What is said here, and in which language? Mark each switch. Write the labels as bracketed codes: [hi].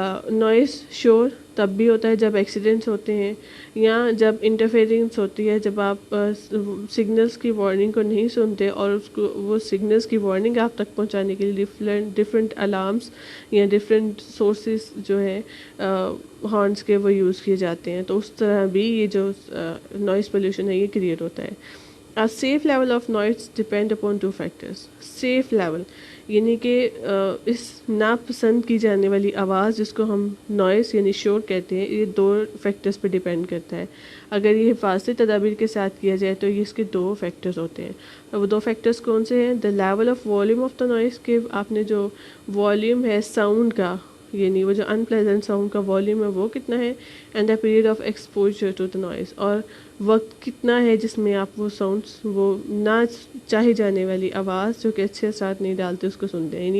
[ur] Noise شور تب بھی ہوتا ہے جب ایکسیڈنٹس ہوتے ہیں یا جب انٹرفیئرنس ہوتی ہے, جب آپ سگنلس کی وارننگ کو نہیں سنتے اور اس کو وہ سگنلس کی وارننگ آپ تک پہنچانے کے لیے ڈفرینٹ الارمس یا ڈفرینٹ سورسز جو ہے ہارنس کے وہ یوز کیے جاتے ہیں. تو اس طرح بھی یہ جو نوائز پولیوشن ہے یہ کریٹ ہوتا ہے. [en] A safe level of noise depend upon two factors. [ur] Safe level یعنی کہ اس ناپسند کی جانے والی آواز جس کو ہم نوائز یعنی شور کہتے ہیں, یہ 2 فیکٹرز پہ ڈیپینڈ کرتا ہے. اگر یہ حفاظتی تدابیر کے ساتھ کیا جائے تو یہ اس کے 2 فیکٹرز ہوتے ہیں. وہ 2 فیکٹرز کون سے ہیں؟ [en] the level of volume of the noise, [ur] کہ آپ نے جو والیوم ہے ساؤنڈ کا, یعنی وہ جو ان پلیزنٹ ساؤنڈ کا والیوم ہے وہ کتنا ہے, [en] and the period of exposure to the noise, [ur] اور وقت کتنا ہے جس میں آپ وہ ساؤنڈس, وہ نہ چاہی جانے والی آواز جو کہ اچھے اثرات نہیں ڈالتے اس کو سنتے ہیں.